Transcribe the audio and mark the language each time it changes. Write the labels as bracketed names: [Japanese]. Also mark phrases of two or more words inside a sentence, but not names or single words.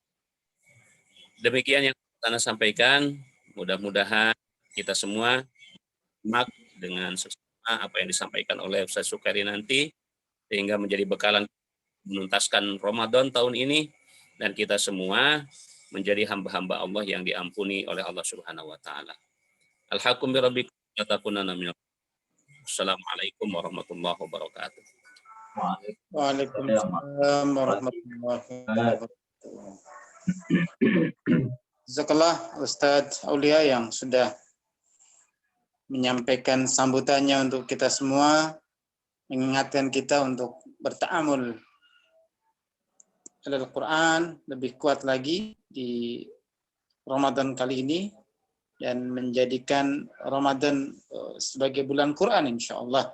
[Indonesian] Demikian yang Anda sampaikan, mudah-mudahan kita semua simak dengan seksama apa yang disampaikan oleh Ustaz Sukari nanti, sehingga menjadi bekalan menuntaskan Ramadan tahun ini, dan kita semua menjadi hamba-hamba Allah yang diampuni oleh Allah [Arabic] سبحانه وتعالى. الحق بربك لا تكونن من. السلام عليكم ورحمة الله وبركاته. وعليكم السلام ورحمة الله وبركاته. [Indonesian] Jazakallah Ustadz Aulia yang sudah menyampaikan sambutannya untuk kita semua, mengingatkan kita untuk berta'amul Al-Quran lebih kuat lagi di Ramadan kali ini, dan menjadikan Ramadan sebagai bulan Quran [Arabic] إن شاء الله.